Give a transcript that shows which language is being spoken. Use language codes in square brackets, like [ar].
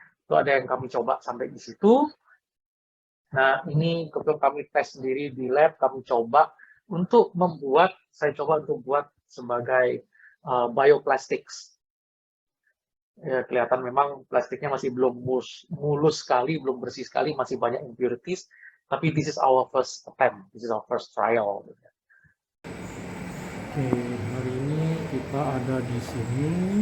[id] Itu ada yang kami coba sampai di situ. Nah ini kebetulan kami tes sendiri di lab, kami coba untuk membuat, saya coba untuk buat sebagai bioplastics. Ya, kelihatan memang plastiknya masih belum mulus sekali, belum bersih sekali, masih banyak impurities. Tapi [en] this is our first attempt, this is our first trial. [id] Oke, hari ini kita ada di sini.